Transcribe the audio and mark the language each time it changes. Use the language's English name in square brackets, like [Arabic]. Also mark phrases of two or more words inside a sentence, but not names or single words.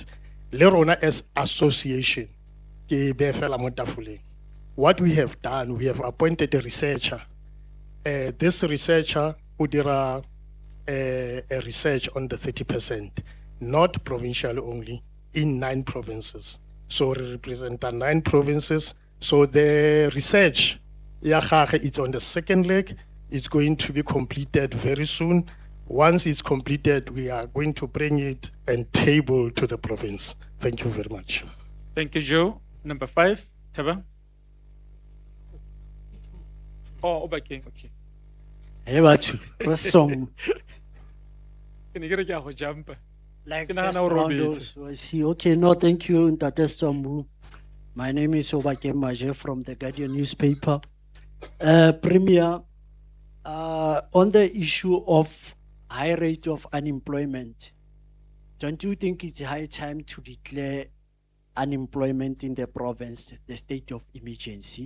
[Tswana] Le rona as association, ke be fela mo tafoleng. [English] What we have done, we have appointed a researcher. This researcher would do a research on the 30%, not provincial only, in 9 provinces. So we represent 9 provinces. So the research, it's on the second leg. It's going to be completed very soon. Once it's completed, we are going to bring it and table to the province. Thank you very much. Thank you, Joe. Number 5, Taba. Oh, okay. [Tswana] Hey, batho, re song. Ke ne ke re ke a go jumpa. [English] Like [Tswana] Ke nagana [English] first [Tswana] o [English] round [Tswana] robetse. [English] also, I see. Okay, no, thank you, Ntate Stombu. My name is Obake Maje from the Guardian newspaper. Premier, on the issue of high rate of unemployment, don't you think it's high time to declare unemployment in the province, the state of emergency?